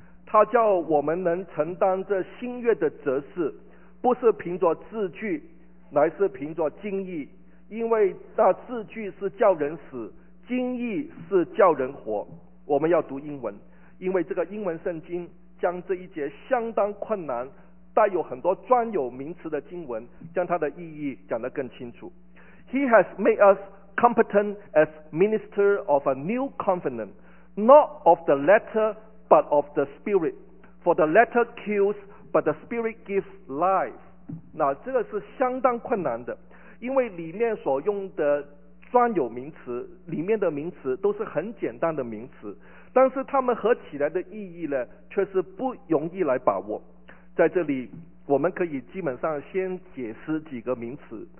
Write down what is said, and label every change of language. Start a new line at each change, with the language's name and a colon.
Chinese: 他叫我们能承担这新约的责事，不是凭着字句，乃是凭着经意，因为那字句是叫人死，经意是叫人活。我们要读英文，因为这个英文圣经将这一节相当困难带有很多专有名词的经文将它的意义讲得更清楚。
English: He has made us competent as minister of a new covenant, not of the letter, but of the spirit. For the letter kills, but the spirit gives life.
Chinese: 那这个是相当困难的，因为里面所用的专有名词，里面的名词都是很简单的名词，但是它们合起来的意义呢，却是不容易来把握。在这里，我们可以基本上先解释几个名词。